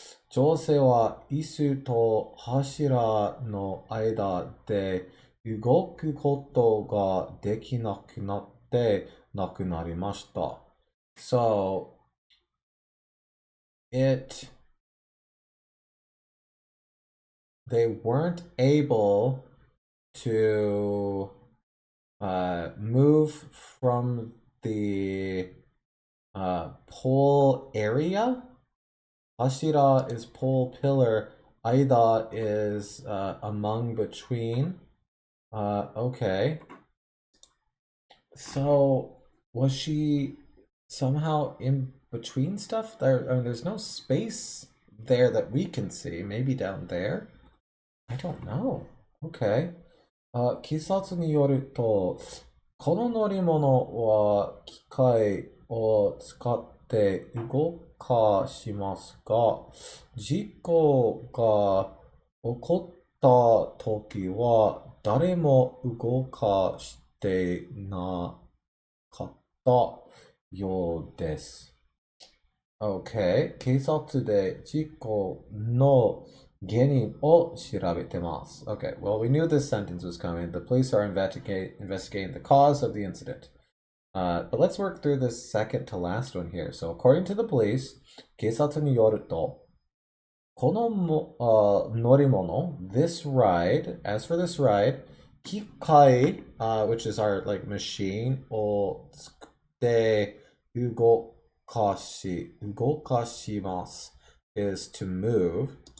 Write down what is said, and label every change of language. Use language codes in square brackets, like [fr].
[ja] 女性は椅子と柱の間で動くことができなくなって亡くなりました。 [en] So, they weren't able to move from the pole area. Hashira is pole pillar. Aida is among between. Okay. So was she somehow in between stuff? There's no space there that we can see. Maybe down there? I don't know. Okay. [ja] 警察によると、この乗り物は機械を使って動かしますが、事故が起こった時は誰も動かしてなかったようです。 [en] Okay. [ja] 警察で事故の原因を調べてます。 [en] Okay, well, we knew this sentence was coming. The police are investigating the cause of the incident. But let's work through this second to last one here. So, according to the police, [ja] 警察によると、この乗り物, [en] this ride, as for this ride, 機械, which is our like machine, [ja] を使って動かします [en] is to move.